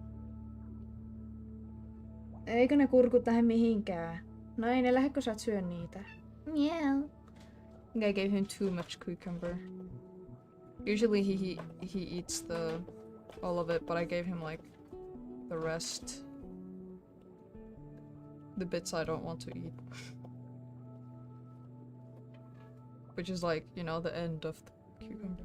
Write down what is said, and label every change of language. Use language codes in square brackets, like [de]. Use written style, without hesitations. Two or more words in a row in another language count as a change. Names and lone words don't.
[fi] Eikö ne kurkut lähde mihinkään? No ei ne lähde, kun sä et syö niitä. [en] Yeah. I think I gave him too much cucumber. Usually he eats all of it, but I gave him like the rest. The bits I don't want to eat. Which is like, you know, the end of the cucumber.